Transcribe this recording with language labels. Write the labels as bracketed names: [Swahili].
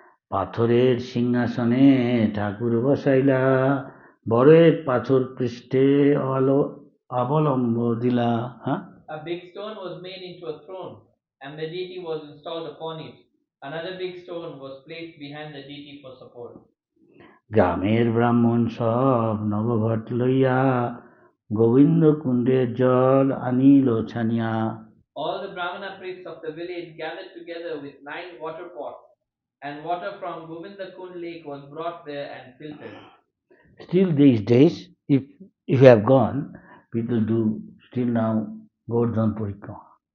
[Bangla] পাথরের সিংহাসনে ঠাকুর বসাইলা বড়ের পাথর পৃষ্ঠে অবলম্ব দিলা. [English] A big stone was made into a throne, and the deity was installed upon it. Another big stone was placed behind the deity for support. [Bangla] গ্রামের ব্রাহ্মণ সব নবঘট লইয়া গোবিন্দ কুণ্ডের জল আনিল Sania. [English] All the Brahmana priests of the village gathered together with 9 water pots, and water from Govinda Kund lake was brought there and filtered. Still these days, if you have gone, people do still now Govardhan Parikrama.